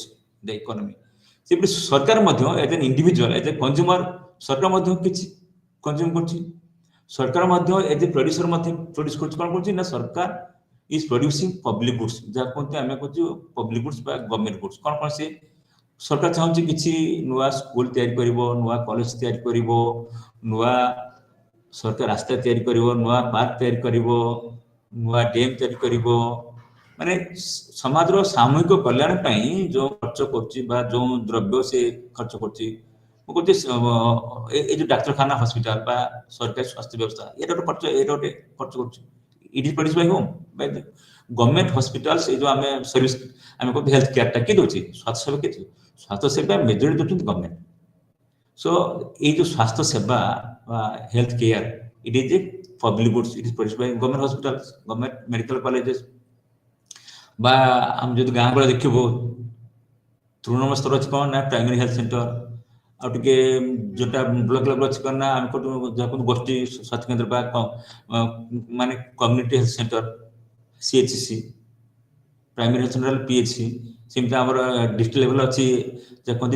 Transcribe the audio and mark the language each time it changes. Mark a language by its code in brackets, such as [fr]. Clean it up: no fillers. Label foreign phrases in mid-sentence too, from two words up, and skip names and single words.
[en] the economy [or] ସେପରି ସରକାର ମଧ୍ୟ [en] as an individual as a consumer [or] ସରକାର ମଧ୍ୟ କିଛି କନଜ୍ୟୁମ କରୁଛି ସରକାର ମଧ୍ୟ [en] as a producer [or] ମଧ୍ୟ ପ୍ରଡ୍ୟୁସ କରୁଛି କ'ଣ କରୁଛି ନା ସରକାର [en] is producing public goods [or] ଯାହା କୁହନ୍ତି ଆମେ କହୁଛୁ [en] public goods [or] ବା [en] government goods [or] କ'ଣ ସେ ସରକାର ଚାହୁଁଛି କିଛି ନୂଆ ସ୍କୁଲ ତିଆରି କରିବ ନୂଆ କଲେଜ ତିଆରି କରିବ ନୂଆ ସରକାର ରାସ୍ତା ତିଆରି କରିବ ନୂଆ ପାର୍କ ତିଆରି କରିବ ନୂଆ ଡ୍ୟାମ୍ ତିଆରି କରିବ ମାନେ ସମାଜର ସାମୂହିକ କଲ୍ୟାଣ ପାଇଁ ଯୋଉ ଖର୍ଚ୍ଚ କରୁଛି ବା ଯୋଉ ଦ୍ରବ୍ୟ ସେ ଖର୍ଚ୍ଚ କରୁଛି ମୁଁ କହୁଛି ଏ ଯୋଉ ଡାକ୍ତରଖାନା ହସ୍ପିଟାଲ ବା ସରକାରୀ ସ୍ୱାସ୍ଥ୍ୟ ବ୍ୟବସ୍ଥା ଏଇଟା ଗୋଟେ ଖର୍ଚ୍ଚ କରୁଛି [en] it is produced by whom by the government hospitals [or] ଏ ଯୋଉ ଆମେ ସର୍ଭିସ ଆମେ କହୁ [en] health care [or] ଟା କିଏ ଦଉଛି ସ୍ୱାସ୍ଥ୍ୟ ସେବା କିଏ ସ୍ୱାସ୍ଥ୍ୟ ସେବା ମେଜରିଟି ଦଉଛନ୍ତି ଗଭର୍ଣ୍ଣମେଣ୍ଟ ସୋ ଏଇ ଯୋଉ ସ୍ୱାସ୍ଥ୍ୟ ସେବା ବା [en] health care it is a public goods it is produced by government hospital government medical colleges [or] ବା ଆମେ ଯଦି ଗାଁ ଗହଳି ଦେଖିବୁ ତୃଣମୂଳ ସ୍ତର ଅଛି କ'ଣ ନା [en] primary health center [or] ଆଉ ଟିକେ ଯୋଉଟା [en] block level [or] ଅଛି କ'ଣ ନା ଆମେ ଯାହାକୁ ଗୋଷ୍ଠୀ ସ୍ୱାସ୍ଥ୍ୟ କେନ୍ଦ୍ର ବା ମାନେ [en] community health center [or] CHC [en] primary health center [or] PHC ସେମିତି ଆମର [en] district level [or] ଅଛି ଯାହା କୁହନ୍ତି